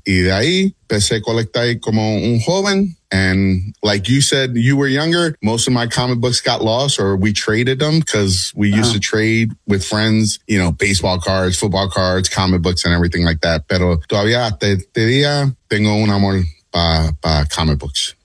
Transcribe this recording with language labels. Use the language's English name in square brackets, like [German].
[Spanish] Y de ahí empecé a colectar como un joven. [English] And like you said, you were younger. Most of my comic books got lost or we traded them because we used to trade with friends, you know, baseball cards, football cards, comic books and everything like that. [Spanish] Pero todavía te día tengo un amor pa comic books.